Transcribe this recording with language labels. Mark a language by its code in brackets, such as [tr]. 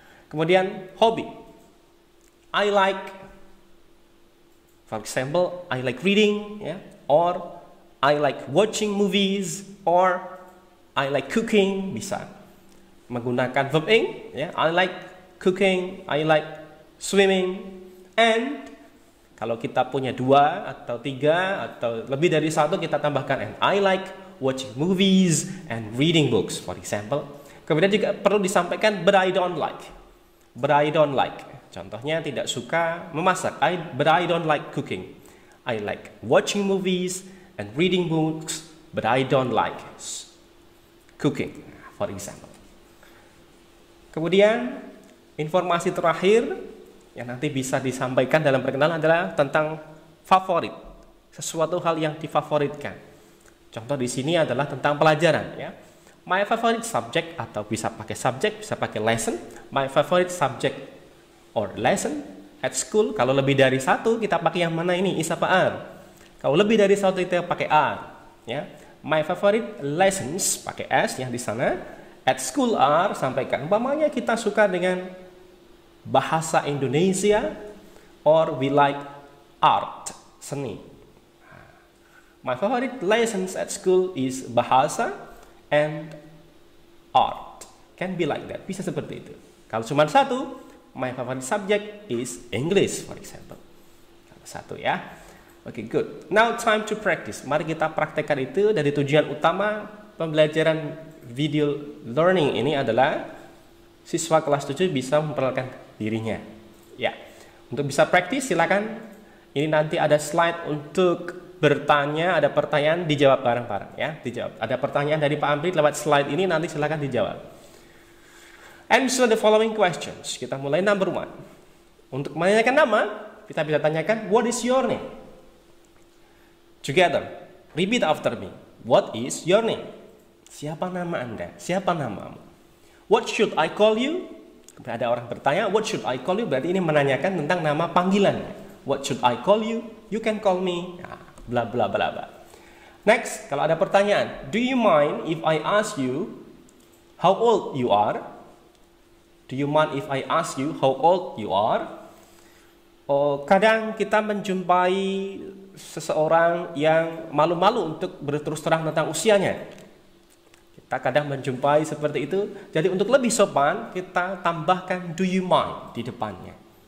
[id] Kemudian hobi, [en] I like, for example, I like reading, ya, or I like watching movies, or I like cooking, [id] bisa menggunakan [en] verb ing, ya, I like cooking, I like swimming, and [id] kalau kita punya 2 atau 3 atau lebih dari 1 kita tambahkan [en] and I like watching movies and reading books for example. [id] Kemudian juga perlu disampaikan [en] but I don't like. But I don't like. [id] Contohnya tidak suka memasak. [en] But I don't like cooking. I like watching movies and reading books but I don't like cooking for example. [id] Kemudian informasi terakhir yang nanti bisa disampaikan dalam perkenalan adalah tentang favorit, sesuatu hal yang difavoritkan. Contoh di sini adalah tentang pelajaran, ya. [en] My favorite subject, [id] atau bisa pakai subject, bisa pakai lesson. [en] My favorite subject or lesson at school. [id] Kalau lebih dari 1 kita pakai yang mana ini? Is apa are? Kalau lebih dari 1 kita pakai are, ya. [en] My favorite lessons [id] pakai s yang di sana. [en] At school are, [id] sampaikan. Umpamanya kita suka dengan bahasa Indonesia, [en] or we like art, [id] seni. [en] My favorite lessons at school is bahasa and art. Can be like that, [id] bisa seperti itu. Kalau cuma 1, [en] my favorite subject is English, for example. [id] Kalau 1 ya. [en] Oke, good. Now time to practice. [id] Mari kita praktekkan itu. Dari tujuan utama pembelajaran video learning ini adalah siswa kelas 7 bisa memperkenalkan dirinya. Ya, untuk bisa praktis silakan. Ini nanti ada slide untuk bertanya, ada pertanyaan dijawab bareng-bareng ya, dijawab. Ada pertanyaan dari Pak Ampri lewat slide ini, nanti silakan dijawab. [en] Answer the following questions. [id] Kita mulai [en] number 1. [id] Untuk menanyakan nama, kita bisa tanyakan [en] what is your name? Together, repeat after me. What is your name? [id] Siapa nama Anda? Siapa namamu? [en] What should I call you? [id] Ada orang bertanya, [en] what should I call you? [id] Berarti ini menanyakan tentang nama panggilan. [en] What should I call you? You can call me. Nah, bla bla bla bla. Next, [id] kalau ada pertanyaan, [en] do you mind if I ask you how old you are? Do you mind if I ask you how old you are? [id] Oh, kadang kita menjumpai seseorang yang malu-malu untuk berterus terang tentang usianya. Kita kadang menjumpai seperti itu. Jadi untuk lebih sopan, kita tambahkan [en] do you mind [id] di depannya.